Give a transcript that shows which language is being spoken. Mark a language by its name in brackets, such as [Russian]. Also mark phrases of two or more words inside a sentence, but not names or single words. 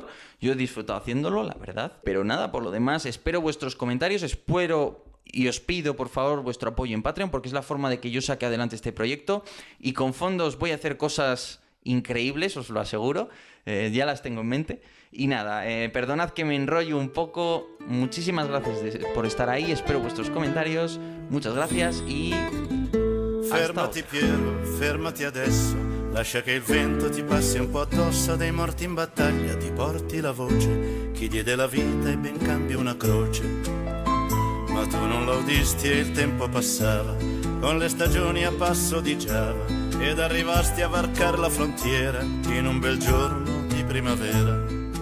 [Spanish] Yo he disfrutado haciéndolo, la verdad. Pero nada, por lo demás, espero vuestros comentarios, y os pido, por favor, vuestro apoyo en Patreon, porque es la forma de que yo saque adelante este proyecto. Y con fondos voy a hacer cosas increíbles, os lo aseguro. Ya las tengo en mente. Y nada, perdonad que me enrollo un poco. Muchísimas gracias por estar ahí. Espero vuestros comentarios. Muchas gracias y... [Italian] Fermati Piero, fermati adesso. Lascia che il vento ti passi un po' addosso. Dei morti in battaglia ti porti la voce. Chi diede la vita e ben cambia una croce. Ma tu non lo udisti e il tempo passava, con le stagioni a passo di Giava, ed arrivasti a varcar la frontiera in un bel giorno di primavera.